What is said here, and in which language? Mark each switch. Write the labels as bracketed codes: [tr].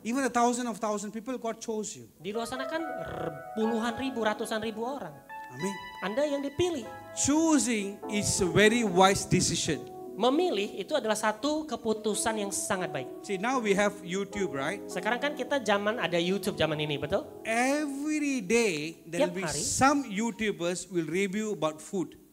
[en] Even 1,000 people, God chose you. [id] Di luar sana kan puluhan ribu, ratusan ribu orang. [en] Amen. [id] Anda yang dipilih. [en] Choosing is a very wise decision. [id] Memilih itu adalah satu keputusan yang sangat baik. [en] See, now we have YouTube, right? [id] Sekarang kan kita ada YouTube zaman ini, betul? [en] Every day there will be [id] Tiap hari. [en] some YouTubers will review about food.